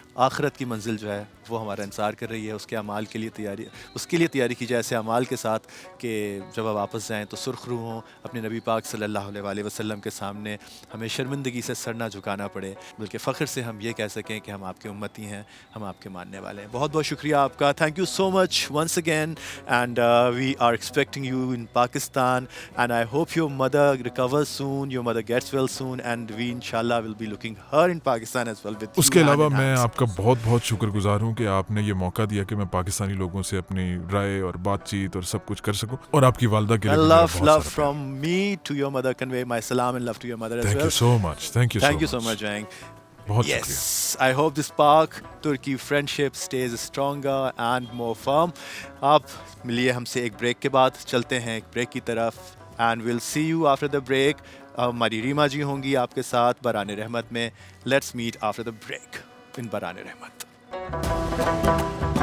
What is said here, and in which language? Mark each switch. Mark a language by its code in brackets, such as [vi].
[ur] آخرت کی منزل جو ہے وہ ہمارا انتظار کر رہی ہے. اس کے اعمال کے لیے تیاری کی جائے ایسے اعمال کے ساتھ کہ جب آپ واپس جائیں تو سرخ روح ہوں, اپنے نبی پاک صلی اللہ علیہ وسلم کے سامنے ہمیں شرمندگی سے سر نہ جھکانا پڑے بلکہ فخر سے ہم یہ کہہ سکیں کہ ہم آپ کے امتی ہیں, ہم آپ کے ماننے والے ہیں. بہت بہت شکریہ آپ کا. [en] Thank you so much once again, and we are expecting you in Pakistan, and I hope your mother recovers soon, your mother gets well soon, and we inshallah will be looking her in Pakistan as well with you. [ur] اس کے علاوہ میں آپ کا بہت بہت شکر گزار ہوں کہ آپ نے یہ موقع دیا کہ میں پاکستانی لوگوں سے اپنی رائے اور بات چیت اور سب کچھ کر سکوں, اور آپ کی والدہ کے لیے [en] love from me to your mother. Convey my salam and love to your mother as well. Thank you so much. Thank you so much, Jang. [ur] بہت [en] Yes, [ur] شکریہ. [en] I hope this Pak-Turkey friendship stays stronger and more firm. [ur] آپ ملیے ہم سے ایک break کے بعد, چلتے ہیں ایک بریک کی طرف, [en] and we'll see you after the break. [ur] ہماری ریما جی ہوں گی آپ کے ساتھ بران رحمت میں. [en] Let's meet after the break in [ur] بران رحمت.